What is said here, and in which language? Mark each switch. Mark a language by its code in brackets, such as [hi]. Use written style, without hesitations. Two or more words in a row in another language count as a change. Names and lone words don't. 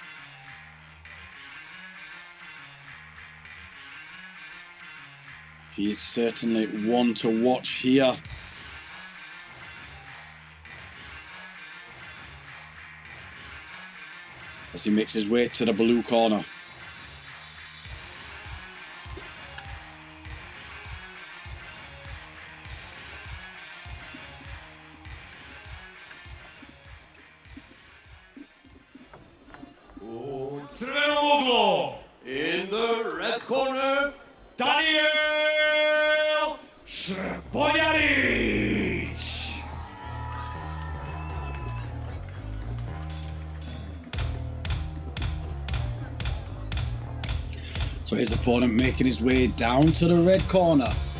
[en] He is certainly one to watch here. As he makes his way to the blue corner. [hr] U crvenom uglu. [en] in the red corner, Danijel Spoljaric. So his opponent making his way down to the red corner.